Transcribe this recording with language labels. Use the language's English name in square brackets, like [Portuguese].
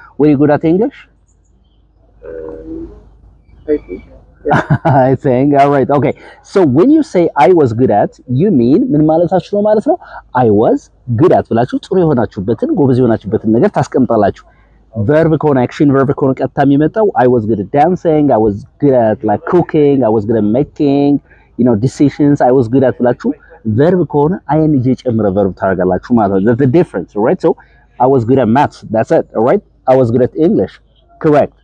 [English] Were you good at English? I think. Yes. I think. All right. Okay. So when you say I was good at, you mean [Amharic] ምን ማለታችሁ ነው ማለት ነው? [English] I was good at [Amharic] ብላችሁ ጥሩ የሆናችሁበትን ጎበዝ የሆናችሁበትን ነገር ታስቀምጣላችሁ. [English] Verb ከሆነ action verb [Amharic] ከሆነ ቀጥታ የሚመጣው [English] I was good at dancing, I was good at like cooking, I was good at making, decisions, I was good at ብላችሁ verb ከሆነ ing ጨምረ verb ታደርጋላችሁ ማለት ነው. That's the difference, right? So I was good at maths. That's it, all right? I was good at English. Correct.